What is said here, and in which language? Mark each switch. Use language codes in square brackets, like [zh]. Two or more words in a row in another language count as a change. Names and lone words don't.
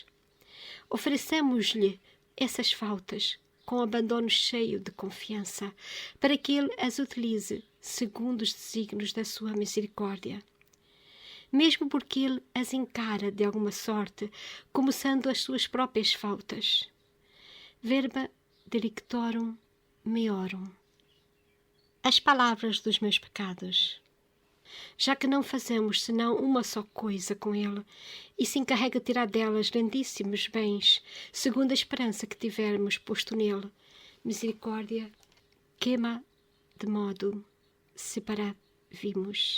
[pt] Oferecemos-lhe essas faltas com abandono cheio de confiança, para que Ele as utilize segundo os desígnios da sua misericórdia. Mesmo porque Ele as encara de alguma sorte como sendo as suas próprias faltas. [la] Verba delictorum meorum. [pt] As palavras dos meus pecados. Já que não fazemos senão uma só coisa com Ele, e se encarrega tirar delas grandíssimos bens, segundo a esperança que tivermos posto nele, misericórdia, [la] quema de modo separavimos.